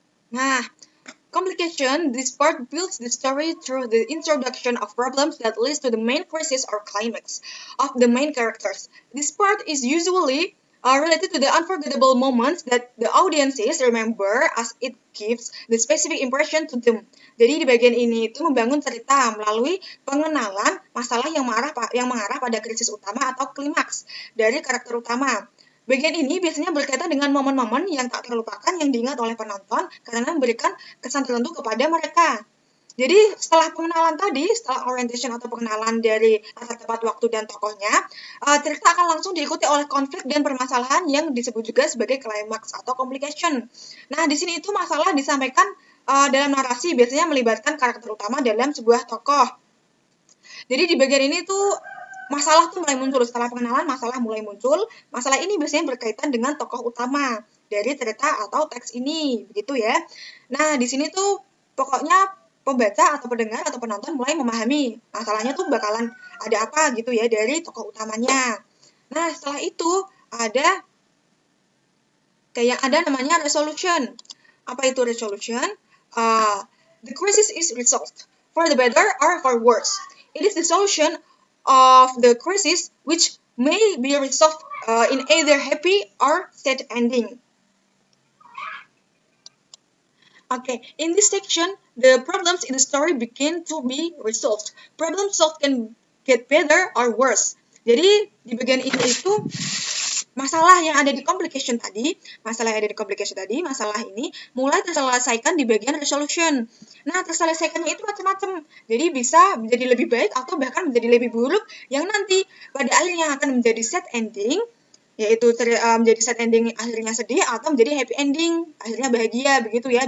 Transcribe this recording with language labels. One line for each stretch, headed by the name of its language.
English: Nah, complication, this part builds the story through the introduction of problems that leads to the main crisis or climax of the main characters. This part is usually related to the unforgettable moments that the audiences remember as it gives the specific impression to them.
Indonesian: Jadi di bagian ini itu membangun cerita melalui pengenalan masalah yang mengarah pada krisis utama atau klimaks dari karakter utama. Bagian ini biasanya berkaitan dengan momen-momen yang tak terlupakan yang diingat oleh penonton karena memberikan kesan tertentu kepada mereka. Jadi setelah pengenalan tadi, setelah orientation atau pengenalan dari latar tempat, waktu, dan tokohnya, cerita akan langsung diikuti oleh konflik dan permasalahan yang disebut juga sebagai climax atau complication. Nah, di sini itu masalah disampaikan dalam narasi biasanya melibatkan karakter utama dalam sebuah tokoh. Jadi di bagian ini tuh masalah tuh mulai muncul. Setelah pengenalan, masalah mulai muncul. Masalah ini biasanya berkaitan dengan tokoh utama dari cerita atau teks ini, begitu ya. Nah, di sini tuh pokoknya pembaca atau pendengar atau penonton mulai memahami masalahnya tuh bakalan ada apa gitu ya dari tokoh utamanya. Nah, setelah itu ada ada namanya resolution. Apa itu resolution?
English: The crisis is resolved for the better or for worse. It is the solution of the crisis which may be resolved in either happy or sad ending. Okay, in this section, the problems in the story begin to be resolved. Problem solved can get better or worse.
Indonesian: Jadi di bagian ini itu masalah yang ada di complication tadi, masalah ini mulai terselesaikan di bagian resolution. Nah, terselesaikannya itu macam-macam. Jadi bisa menjadi lebih baik atau bahkan menjadi lebih buruk yang nanti pada akhirnya akan menjadi sad ending, yaitu menjadi sad ending akhirnya sedih atau menjadi happy ending akhirnya bahagia begitu ya.